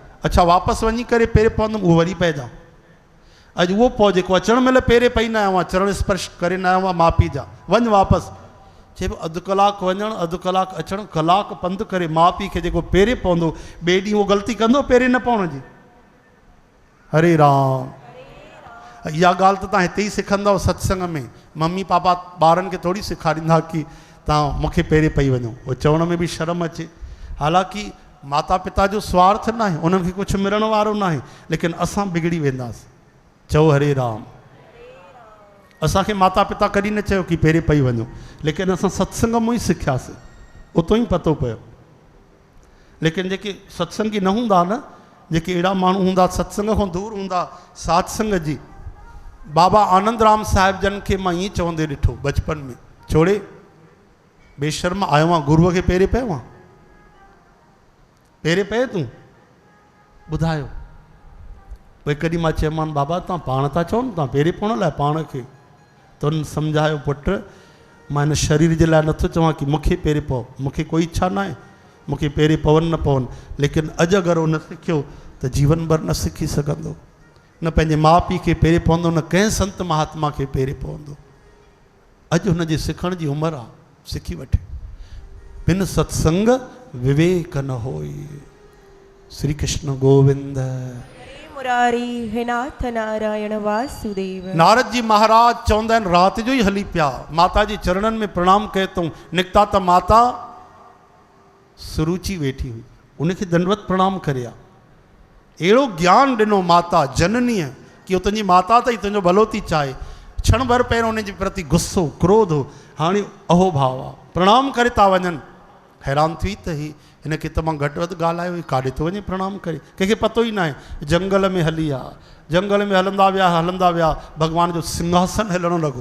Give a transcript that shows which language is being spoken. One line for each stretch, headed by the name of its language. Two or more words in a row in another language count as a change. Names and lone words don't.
Sindhi: अच्छा वापसि वञी करे पेरे पवंदुमि, उहो वरी पइजा। अॼु उहो पौ जेको अचण महिल पेरे पई न आयो आहे, चरण स्पर्श करे न आयो आहे माउ पीउ जा, वञ वापसि। चए अधु कलाकु वञणु, अधु कलाकु अचणु, कलाकु पंधु करे माउ पीउ खे जेको पेरे पवंदो, ॿिए ॾींहुं उहो ग़लती कंदो पेरे न पवण जी। हरे राम। इहा ॻाल्हि त तव्हां हिते ई सिखंदव सत्संग में। मम्मी पापा ॿारनि खे थोरी सेखारींदा कि तव्हां मूंखे पेरे पई वञो, उहो चवण में बि शर्म अचे। हालांकि माता पिता जो स्वार्थ न आहे, उन्हनि खे कुझु मिलण वारो न आहे, लेकिन असां बिगड़ी वेंदासीं। चओ हरे राम। असांखे माता पिता कॾहिं न चयो कि पेरे पई वञो, लेकिन असां सत्संग मां ई सिखियासीं, उतो ई पतो पियो। लेकिन जेके सत्संगी न हूंदा न, जेके अहिड़ा माण्हू हूंदा सत्संग खां दूर हूंदा, सात्संग जी। बाबा आनंद राम साहिब जन खे मां ईअं चवंदे ॾिठो बचपन में, छोड़े बेशर्म आयो आहियां गुरुअ खे पेरे पियो आहे, पेरे पए तूं, ॿुधायो। भई कॾहिं मां चयोमांनि बाबा तव्हां पाण था चओ न, तव्हां पेरे पवण लाइ पाण खे? त उन्हनि सम्झायो, पुट मां हिन शरीर जे लाइ नथो चवां कि मूंखे पेरे पओ, मूंखे कोई इच्छा न आहे मूंखे पेरे पवनि न पवनि, लेकिन अॼु अगरि उहो न सिखियो त जीवन भर न सिखी सघंदो, न पंहिंजे माउ पीउ खे पेरे पवंदो, न कंहिं संत महात्मा खे पेरे पवंदो। अॼु हुनजे सिखण जी उमिरि आहे, सिखी वठे।
Awadhi: बिन सत्संग विवेक न होई।
Sindhi: श्री कृष्ण गोविंद मुरारी हे नाथ नारायण वासुदेव। नारद जी महाराज चवंदा आहिनि राति जो ई हली पिया, माता जी चरणनि में प्रणाम कयो अथऊं, निकिता त माता सुरुचि वेठी हुई, उनखे दंडवत प्रणाम करिया। अहिड़ो ज्ञान ॾिनो माता जननीअ कि उहो तुंहिंजी माता अथई, तुंहिंजो भलो थी चाहे। क्षण भर पहिरियों उनजे प्रति गुस्सो क्रोध हो, हाणे अहोभाव आहे, प्रणाम करे था वञनि। हैरान थी त ही हिनखे त मां घटि वधि ॻाल्हायो, काॾे थो वञे प्रणाम करे, कंहिंखे पतो ई न आहे। जंगल में हली आहे, जंगल में हलंदा विया भॻवान जो सिंहासन हलणु लॻो।